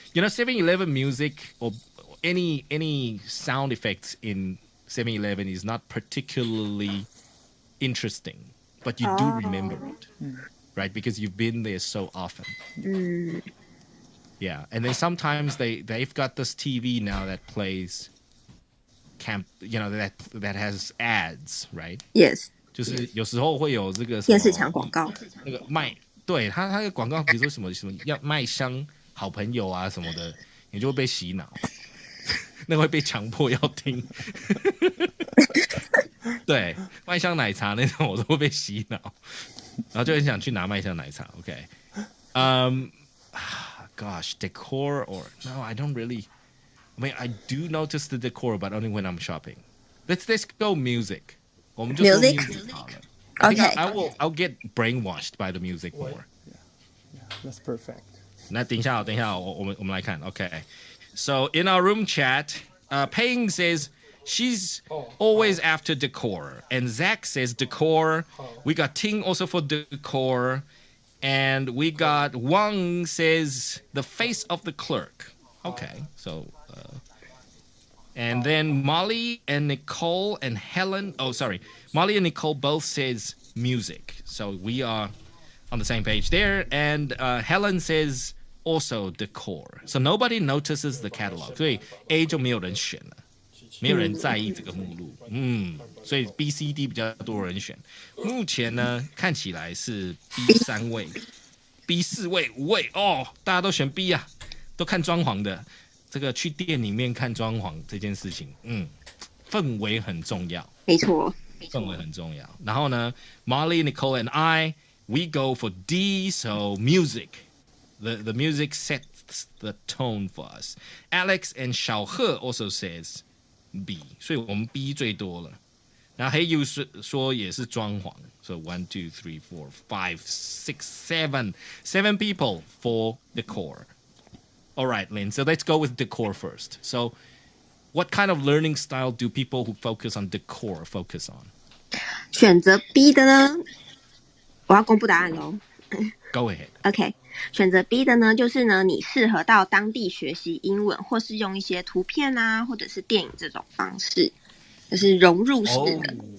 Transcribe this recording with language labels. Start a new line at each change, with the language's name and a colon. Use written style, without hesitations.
English: 7-Eleven music or any sound effects in 7-Eleven is not particularly interesting, but you do remember it, right? Because you've been there so often. Yeah. And then sometimes they've got this TV now that plays that has ads, right? Yes.
Chinese: 就是有时候会有这个电视墙广告，那个卖，对它的广告，比如说什么要卖香好朋友啊什么的，你就会被洗脑，那会被强迫要听。对，麦香奶茶那种我都会被洗脑，然后就很想去拿麦香奶茶。
English: OK， gosh, decor or no, I don't really. I mean, I do notice the decor, but only when I'm shopping. Let's go music.
Chinese: 我们就说 music 好了。
English: Okay. I'll get brainwashed by the music more. Yeah, that's perfect.
Chinese: 那等一下，我们来看。
English: Okay. So in our room chat, Paying says she's always after decor, and Zach says decor. We got Ting also for decor, and we got Wang says the face of the clerk. Okay, so. And then Molly and Nicole and Helen. Oh, sorry. Molly and Nicole both says music. So we are on the same page there. And Helen says also decor. So nobody notices the catalog.
Chinese: 所以 A 就没有人选了，没有人在意这个目录。所以 B、C、D 比较多人选。目前呢，看起来是 B 3位，B 4位、5位哦，大家都选 B 啊，都看装潢的。这个去店里面看装潢这件事情，氛围很重要，没错，氛围很重要。然后呢
English: ，Molly, Nicole, and I, we go for D. So music, the music sets the tone for us. Alex and 小贺 also says B，
Chinese: 所以我们 B 最多了。然后黑 U 说也是装潢，
English: so 1, 2, 3, 4, 5, 6, 7 people for decor. All right, Lynn. So let's go with decor first. So, what kind of learning style do people who focus on decor focus on?
Chinese: 选择 B 的呢，我要公布答案喽。
English: Go ahead.
Chinese: OK， 选择 B 的呢，就是呢，你适合到当地学习英文，或是用一些图片啊，或者是电影这种方式，就是融入式的。